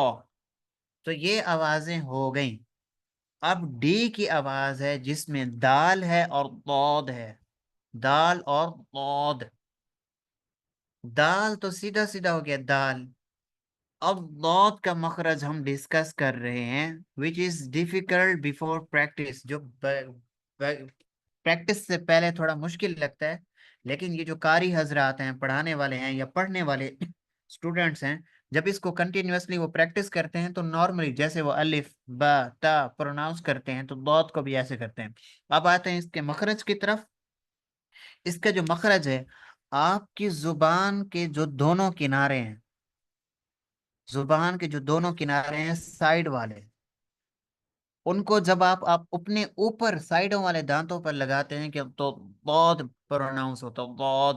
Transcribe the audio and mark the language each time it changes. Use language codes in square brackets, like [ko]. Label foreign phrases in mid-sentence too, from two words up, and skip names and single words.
[ur] تو یہ آوازیں ہو گئیں۔ اب ڈی کی آواز ہے جس میں دال ہے اور ضاد ہے، دال اور ضاد۔ دال تو سیدھا سیدھا ہو گیا، دال۔ اب ضاد کا مخرج ہم ڈسکس کر رہے ہیں [en] which is difficult before practice، [ur] جو پریکٹس سے پہلے تھوڑا مشکل لگتا ہے، لیکن یہ جو قاری حضرات ہیں، پڑھانے والے ہیں یا پڑھنے والے اسٹوڈنٹس ہیں، جب اس کو کنٹینیوسلی وہ پریکٹس کرتے ہیں تو نارملی جیسے وہ الف با تا پروناؤنس کرتے ہیں تو ضاد کو بھی ایسے کرتے ہیں۔ اب آتے ہیں اس کے مخرج کی طرف۔ اس کا جو مخرج ہے، آپ کی زبان کے جو دونوں کنارے ہیں، زبان کے جو دونوں کنارے ہیں سائیڈ والے، ان کو جب آپ اپنے اوپر سائیڈوں والے دانتوں پر لگاتے ہیں کہ تو ضاد پروناؤنس ہوتا ہے، ضاد۔